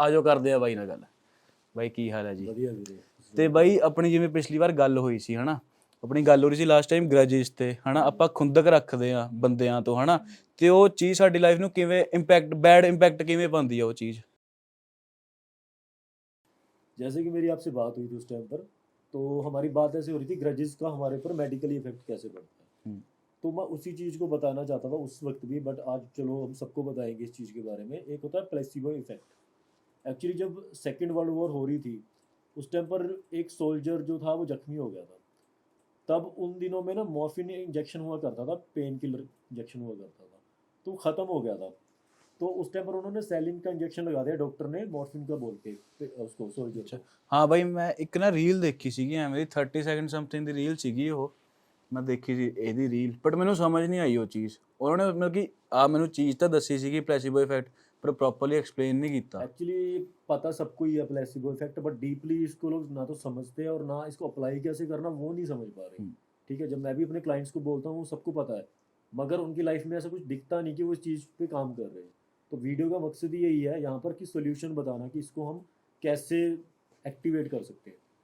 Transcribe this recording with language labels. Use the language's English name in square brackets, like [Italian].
[Punjabi] ਆਜੋ ਕਰਦੇ ਆ ਬਾਈ ਨਾਲ ਗੱਲ। ਬਾਈ ਕੀ ਹਾਲ ਹੈ ਜੀ? ਵਧੀਆ ਵੀਰੇ। ਤੇ ਬਾਈ ਆਪਣੀ ਜਿਵੇਂ ਪਿਛਲੀ ਵਾਰ ਗੱਲ ਹੋਈ ਸੀ ਹਨਾ, ਆਪਣੀ ਗੱਲ ਹੋ ਰਹੀ ਸੀ ਲਾਸਟ ਟਾਈਮ ਗ੍ਰਜਿਸ ਤੇ ਹਨਾ, ਆਪਾਂ ਖੁੰਦਕ ਰੱਖਦੇ ਆ ਬੰਦਿਆਂ ਤੋਂ ਹਨਾ, ਤੇ ਉਹ ਚੀਜ਼ ਸਾਡੀ ਲਾਈਫ ਨੂੰ ਕਿਵੇਂ ਇੰਪੈਕਟ, ਬੈਡ ਇੰਪੈਕਟ ਕਿਵੇਂ ਪਾਉਂਦੀ ਆ ਉਹ ਚੀਜ਼? [Hindi] जैसे कि मेरी आपसे बात हुई थी उस टाइम पर, तो हमारी बात ऐसे हो रही थी ग्रजेस का हमारे ऊपर मेडिकली इफेक्ट कैसे पड़ता है। तो मैं उसी चीज़ को बताना चाहता था उस वक्त भी, बट आज चलो हम सबको बताएंगे इस चीज़ के बारे में। एक होता है प्लेसिबो इफेक्ट। एक्चुअली जब सेकेंड वर्ल्ड वॉर हो रही थी उस टाइम पर एक सोल्जर जो था वो जख्मी हो गया था। तब उन दिनों में ना मॉर्फिन इंजेक्शन हुआ करता था, पेन किलर इंजेक्शन हुआ करता था, तो ख़त्म हो गया था। तो उस टाइम पर उन्होंने सैलिन का इंजेक्शन लगा दिया डॉक्टर ने, मॉर्फिन का बोल के उसको सोल्जर को। [Punjabi] ਹਾਂ ਬਾਈ, ਮੈਂ ਇੱਕ ਨਾ ਰੀਲ ਦੇਖੀ ਸੀਗੀ ਐਵੇਂ ਦੀ 30 ਸੈਕਿੰਡ ਸਮਥਿੰਗ ਦੀ ਰੀਲ ਸੀਗੀ ਉਹ, ਮੈਂ ਦੇਖੀ ਸੀ ਇਹਦੀ ਰੀਲ, ਬਟ ਮੈਨੂੰ ਸਮਝ ਨਹੀਂ ਆਈ ਉਹ ਚੀਜ਼। ਉਹਨਾਂ ਨੇ ਮਤਲਬ ਕਿ ਮੈਨੂੰ ਚੀਜ਼ ਤਾਂ ਦੱਸੀ ਸੀਗੀ प्लेसिबो इफेक्ट, [Hindi] पर प्रॉपर्ली एक्सप्लेन नहीं किया। एक्चुअली पता सबको ही है प्लेसिबो इफेक्ट, बट डीपली इसको लोग ना तो समझते हैं और ना इसको अप्लाई कैसे करना वो नहीं समझ पा रहे। ठीक है, जब मैं भी अपने क्लाइंट्स को बोलता हूँ सबको पता है, मगर उनकी लाइफ में ऐसा कुछ दिखता नहीं कि वो इस चीज़ पे काम कर रहे हैं। तो वीडियो का मकसद ही यही है यहाँ पर कि सोल्यूशन बताना कि इसको हम कैसे एक्टिवेट कर सकते हैं।